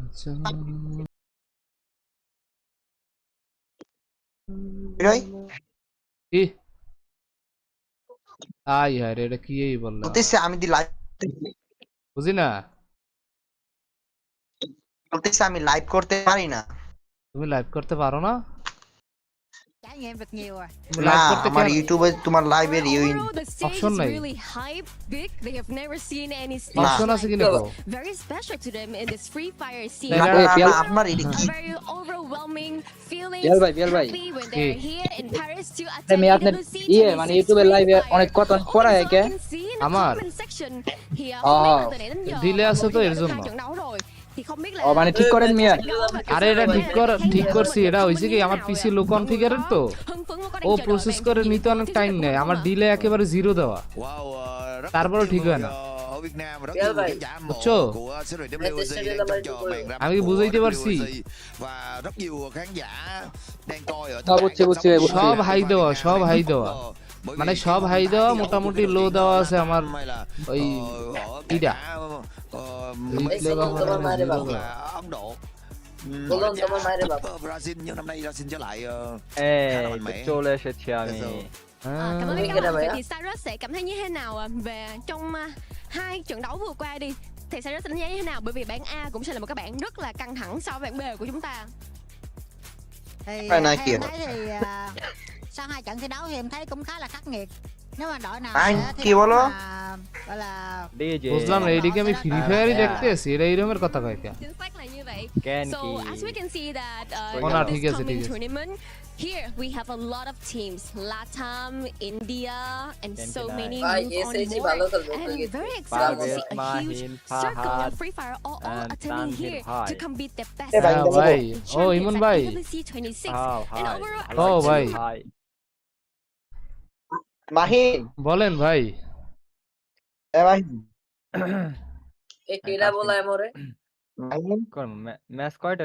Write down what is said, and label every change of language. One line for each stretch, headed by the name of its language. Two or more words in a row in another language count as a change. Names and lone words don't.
Bangla: কি আই হায় রে এটা কি এই বললা বলতেছে আমি দি লাইভ বুঝি না বলতেছে আমি লাইভ করতে পারি না তুমি লাইভ করতে পারো না
Vietnamese: Trải nghiệm việc nhiều rồi.
Bangla: তুমি না লাইভ করতে আমার কেন ইউটিউবে তোমার লাইভের
English: The stage Option is
Bangla: নাই
English: really hype, big. They have never seen any stage
Bangla: অপশন আছে কি দেখো
English: very special to them in this Free Fire scene.
Bangla: না, না, না, আপনার এটা কি
English: Very overwhelming feelings.
Bangla: বিয়াল ভাই
English: Happy when they're here in Paris to attend
Bangla: আমি আপনার EWC ইয়ে মানে 26 ইউটিউবে
English: Free
Bangla: লাইভে
English: Fire.
Bangla: অনেক কথা পড়ায় কে
English: You can see in the
Bangla: আমার
English: comment section here.
Vietnamese: Ồ. Không biết là từ nãy đến giờ
Bangla: Delay আছে তো
Vietnamese: mọi
Bangla: এর
Vietnamese: người đã
Bangla: জন্য
Vietnamese: hai trận đấu rồi. Thì không biết là
Bangla: ও মানে ঠিক করেন মিয়া আরে এটা ঠিক করছি এটা হইছে কি আমার
English: PC low configure
Bangla: তো
Vietnamese: hưng phấn quá
Bangla: ও
Vietnamese: đang chờ đợi
Bangla: প্রসেস
Vietnamese: bạn
Bangla: করে
Vietnamese: thực hiện
Bangla: নিতে অনেক
Vietnamese: tiếp
Bangla: টাইম
Vietnamese: theo
Bangla: নেয়
Vietnamese: đúng
Bangla: আমার
Vietnamese: không ạ?
Bangla: ডিলে একেবারে জিরো দেওয়া তারপরে ঠিক হয় না
Vietnamese: ở Việt Nam rất Dạ nhiều vậy. khán giả hâm Bucho. mộ của series EWC đang trông chờ màn ra
Bangla: আমি কি
Vietnamese: mắt
Bangla: বুঝাইতে
Vietnamese: của
Bangla: পারছি
Vietnamese: EWC và rất nhiều khán giả đang coi ở
Bangla: হ্যাঁ বুঝছি বুঝছি ভাই, বুঝছি সব হাই দেওয়া সব হাই দেওয়া মানে সব হাই দেওয়া মোটামুটি লো দেওয়া আছে আমার ওই ইডা তোমার মায়ের বাবা
Vietnamese: là Ấn Độ.
Bangla: বলুন তোমার মায়ের বাবা
Vietnamese: Brazil nhưng năm nay Brazil trở lại
Bangla: এই
Vietnamese: khá là mạnh
Bangla: তো
Vietnamese: mẽ.
Bangla: চলে এসেছি আমি
Vietnamese: Cảm ơn Biết các cái nào bạn. vậy Vậy á? thì Cyrus sẽ cảm thấy như thế nào về trong hai trận đấu vừa qua đi? Thì Cyrus đánh giá như thế nào? Bởi vì bảng A cũng sẽ là một cái bảng rất là căng thẳng so với bảng B của chúng ta. Thì Phải nói theo kìa. em thấy thì sau hai trận thi đấu thì em thấy cũng khá là khắc nghiệt. Nếu mà đội nào Anh, sẽ thi
Bangla: কি
Vietnamese: đấu
Bangla: বলো?
Vietnamese: mà gọi là
Bangla: ডিজে বুঝলাম না এইদিকে আমি ফ্রি ফায়ারই দেখতে আছি এটা এইরকমের কথা কয় কে
Vietnamese: Chính xác là như vậy. Ken
English: So
Bangla: কি
English: as we can see that
Vietnamese: Ồ, nào,
English: in
Bangla: ঠিক
English: this
Bangla: আছে,
English: coming
Bangla: ঠিক আছে।
English: tournament, here we have a lot of teams, Latam, India, and so Ken many
Bangla: ভাই
English: move on
Bangla: এসএসসি
English: board.
Bangla: ভালো খেলবে
English: And
Bangla: তো
English: I'm
Bangla: গেছে
English: very excited to see
Bangla: Parvez,
English: a huge
Bangla: Mahin,
English: circle
Bangla: Fahad,
English: of Free Fire all
Bangla: and
English: attending
Bangla: Tanvir
English: here
Bangla: Bhai.
English: to compete their best
Bangla: ভাই, হ্যাঁ ভাই ও
English: champions
Bangla: ইমন
English: at
Bangla: ভাই
English: EWC 26.
Bangla: হাও
English: And
Bangla: হাই
English: overall,
Bangla: ও ভাই হাই মাহিন বলেন ভাই এ মাহিন এ কেডা বলা এমরে মাহিন কোন ম্যাচ কয়টা